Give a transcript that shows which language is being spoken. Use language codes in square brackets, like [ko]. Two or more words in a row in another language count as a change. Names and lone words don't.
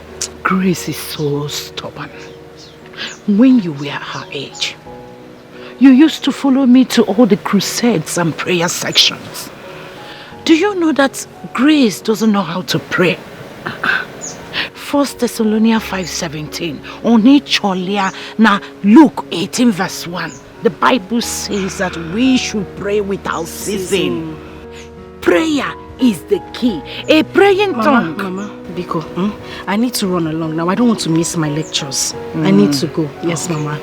[en] Grace is so stubborn. When you were her age, you used to follow me to all the crusades and prayer sections. Do you know that Grace doesn't know how to pray? 1 Thessalonians 5:17. Oni cholia na Luke 18 verse 1. The Bible says that we should pray without ceasing. Prayer is the key. A praying tongue. Mama, Biko, I need to run along now. I don't want to miss my lectures. I need to go. Yes, Mama.